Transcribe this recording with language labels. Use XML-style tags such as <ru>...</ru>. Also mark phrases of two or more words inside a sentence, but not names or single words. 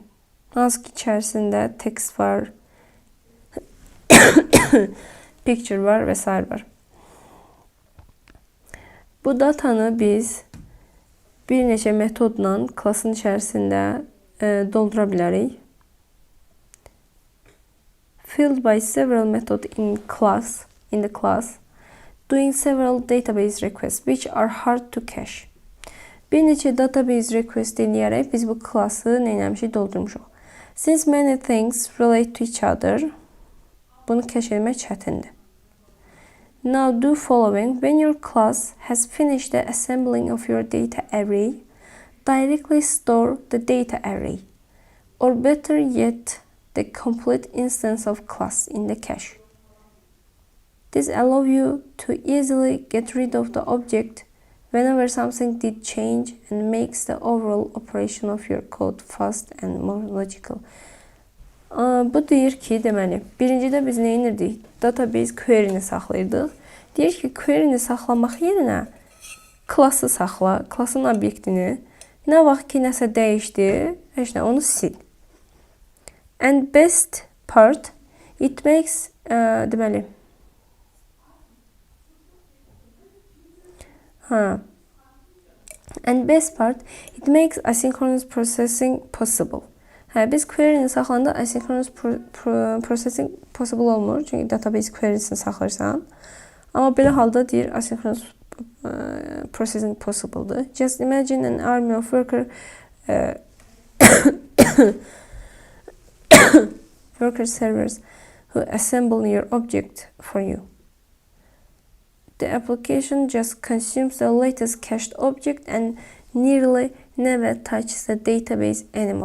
<az>Hansı ki içərisində text var, picture var və s. var. Bu datanı biz bir neçə metodla klassın içərisində doldura bilərik.</az> <en>Filled by several methods in the class, doing several database requests which are hard to cache.</en> <az>Bir neçə</az> <en>database request</en> <az>eləyərək biz bu klassı neyləmişik, doldurmuşuq.</az> <en>Since many things relate to each other,</en> <az>bunu cache etmək çətindir.</az> <en>Now do following. When your class has finished the assembling of your data array, directly store the data array, or better yet, the complete instance of class in the cache. This allows you to easily get rid of the object whenever something did change and makes the overall operation of your code fast and more logical.</en> <az>Bu deyir ki, deməli, birincidə biz nə edirdik?</az> <en>Database query-ni</en> <az>saxlayırdıq. Deyir ki, query-ni saxlamaq yerinə klası saxla, klasın obyektini. Nə vaxt ki, nəsə dəyişdi, heç nə, onu sil.</az> <en>And best part, it makes, deməli, and best part, it makes asynchronous processing possible.</en> <az>Biz query-ni saxlayanda</az> <en>asynchronous processing possible</en> <az>olmur. Çünki database query-sini saxlayırsan. Amma belə halda deyir</az> <en>asynchronous processing possible-dır. Just imagine an army of worker servers who assemble your object for you. The application just consumes the latest cached object and nearly never touches the database anymore.</en>